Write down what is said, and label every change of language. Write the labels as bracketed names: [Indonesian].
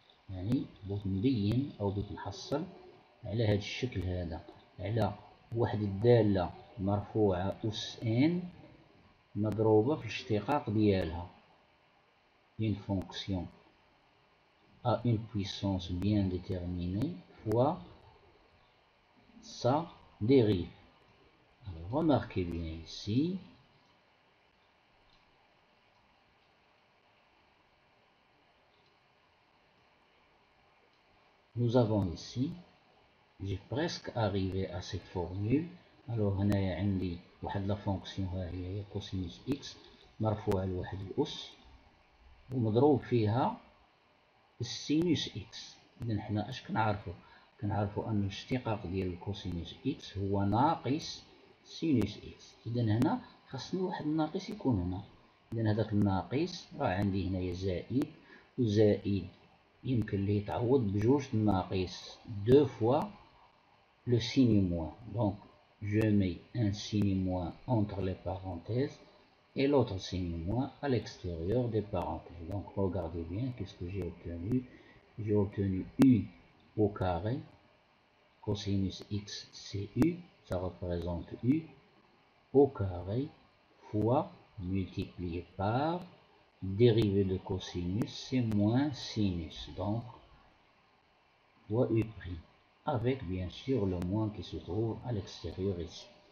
[Arabic] يعني بغيت نبين او بغيت نحصل على هاد الشكل هذا، على واحد الدالة مرفوعة أس ان مضروبة في الاشتقاق ديالها. [French] une fonction à une puissance bien déterminée fois sa dérive. Alors remarquez bien ici, nous avons ici, j'ai presque arrivé à cette formule. [Arabic] alors هنايا عندي واحد لا فونكسيون ها هي كوسينوس اكس مرفوعة لواحد الأس ومضروب فيها السينوس اكس. اذا حنا اش كنعرفوا ان الاشتقاق ديال الكوسينوس اكس هو ناقص سينوس اكس. اذا هنا خاصني واحد الناقص يكون هنا. اذا هذاك الناقص راه عندي هنايا زائد، وزائد يمكن ليه يتعوض بجوج الناقص [French] دو فوا لو سيني موان. دونك je mets un signe moins entre les parenthèses et l'autre signe moins à l'extérieur des parenthèses. Donc regardez bien qu'est-ce que j'ai obtenu. J'ai obtenu u au carré, cosinus x c'est u, ça représente u au carré fois multiplié par dérivée de cosinus c'est moins sinus, donc fois u', avec bien sûr le moins qui se trouve à l'extérieur ici.